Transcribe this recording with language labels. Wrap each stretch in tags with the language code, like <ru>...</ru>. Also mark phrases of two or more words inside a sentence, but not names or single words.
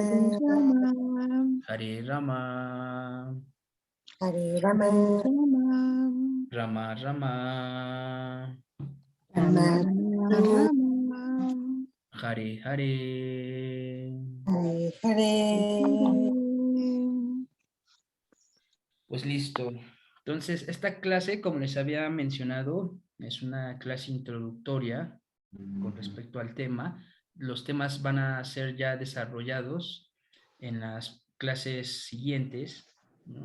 <sa>Hare Rama. Hare Rama. Rama Rama. Rama. Hare Hare. Hare Hare.</sa> <es>Pues listo. Entonces, esta clase, como les había mencionado, es una clase introductoria con respecto al tema. Los temas van a ser ya desarrollados en las clases siguientes, ¿no?</es>